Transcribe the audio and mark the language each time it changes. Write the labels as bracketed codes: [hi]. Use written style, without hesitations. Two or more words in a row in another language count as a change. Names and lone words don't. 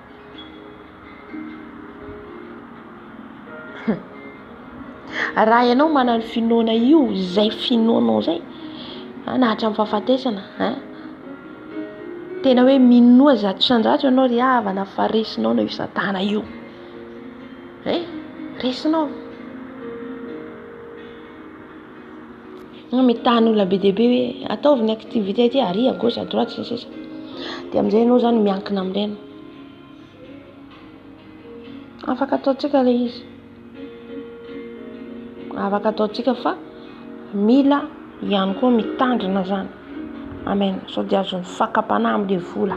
[mg] Raha ianao manana ny finoana io izay finoanao zay na hatramin'ny fahafatesana tena hoe minoa zato isan-jato ianao ry havana fa resinao na io satana io resinao mitany olona be dia be hoe ataovy ny activité ty ary [fr] à gauche à droite [mg] sisa dia amin'izay ianao zany miankina amin'ireny afaka ataontsika ilay izy afaka ataontsika fa mila ihany koa mitandrina zany. Amen. So dia azon'ny fakapana amin'ilay vola.